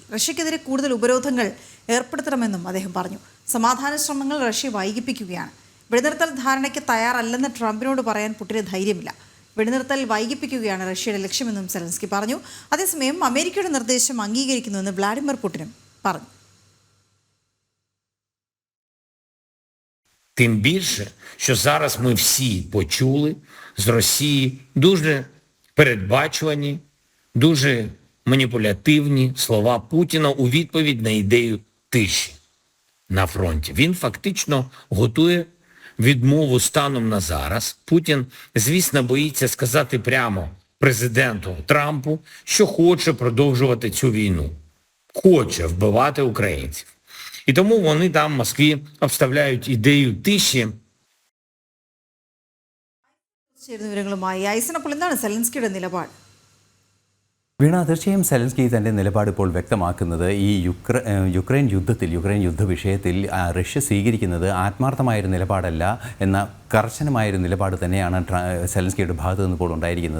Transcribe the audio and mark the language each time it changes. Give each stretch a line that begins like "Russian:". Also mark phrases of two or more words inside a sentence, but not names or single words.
Malayalam: റഷ്യക്കെതിരെ കൂടുതൽ ഉപരോധങ്ങൾ ഏർപ്പെടുത്തണമെന്നും അദ്ദേഹം പറഞ്ഞു. സമാധാന ശ്രമങ്ങൾ റഷ്യ വൈകിപ്പിക്കുകയാണ്. വെടിനിർത്തൽ ധാരണയ്ക്ക് തയ്യാറല്ലെന്ന് ട്രംപിനോട് പറയാൻ പുടിന് ധൈര്യമില്ല. വെടിനിർത്തൽ വൈകിപ്പിക്കുകയാണ് റഷ്യയുടെ ലക്ഷ്യമെന്നും സെലൻസ്കി പറഞ്ഞു. അതേസമയം അമേരിക്കയുടെ നിർദ്ദേശം അംഗീകരിക്കുന്നുവെന്ന് വ്ളാഡിമിർ പുടിനും പറഞ്ഞു.
Ukrainian: Тим більше, що зараз ми всі почули з Росії дуже передбачувані, дуже маніпулятивні слова Путіна у відповідь на ідею тиші на фронті. Він фактично готує відмову станом на зараз. Путін, звісно, боїться сказати прямо президенту Трампу, що хоче продовжувати цю війну, хоче вбивати українців. І тому вони там в Москві обставляють ідею тиші.
Malayalam: വിവരങ്ങളുമായി ഐസനപ്പോൾ എന്താണ് സെലൻസ്കിയുടെ നിലപാട്? വീണ, തീർച്ചയായും സെലൻസ്കി തൻ്റെ നിലപാട് ഇപ്പോൾ വ്യക്തമാക്കുന്നത് ഈ യുക്രൈൻ യുദ്ധ വിഷയത്തിൽ റഷ്യ സ്വീകരിക്കുന്നത് ആത്മാർത്ഥമായൊരു നിലപാടല്ല എന്ന കർശനമായൊരു നിലപാട് തന്നെയാണ് സെലൻസ്കിയുടെ ഭാഗത്തു നിന്നിപ്പോൾ ഉണ്ടായിരിക്കുന്നത്.